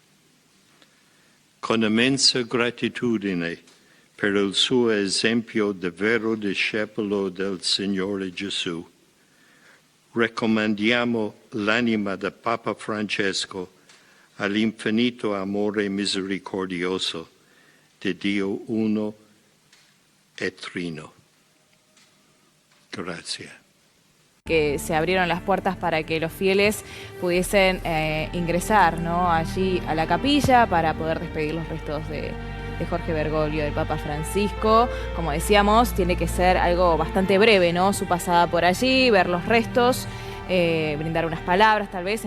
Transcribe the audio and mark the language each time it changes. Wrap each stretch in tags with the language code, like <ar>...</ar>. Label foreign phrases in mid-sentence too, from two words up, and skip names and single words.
<it>Con immensa gratitudine per il suo esempio di vero discepolo del Signore Gesù, raccomandiamo l'anima del Papa Francesco all'infinito amore misericordioso di Dio uno e trino.</it> <es>Gracias. Que se abrieron las puertas para que los fieles pudiesen ingresar, ¿no?, allí a la capilla para poder despedir los restos de Jorge Bergoglio, del Papa Francisco. Como decíamos, tiene que ser algo bastante breve, ¿no?, su pasada por allí, ver los restos, brindar unas palabras, tal vez.</es>